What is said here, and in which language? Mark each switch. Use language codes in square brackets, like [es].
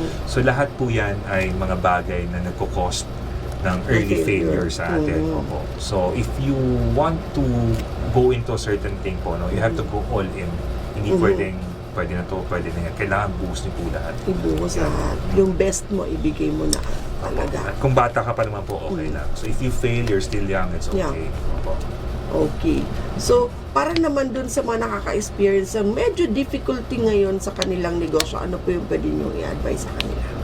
[tl] So, lahat po yan ay mga bagay na nagko-cost ng early failure sa atin. [en] So, if you want to go into a certain thing po, you have to go all in. [tl] Hindi pwede na to, pwede na yan. Kailangan buhos niyo po lahat. Ibuhos lahat. Yung best mo, ibigay mo na talaga. At kung bata ka pa naman po, okay lang. [en] So, if you fail, you're still young, it's okay. Okay. [tl] So, para naman dun sa mga nakaka-experience ng medyo difficulty ngayon sa kanilang negosyo, ano po yung pwede nyo i-advise sa kanila?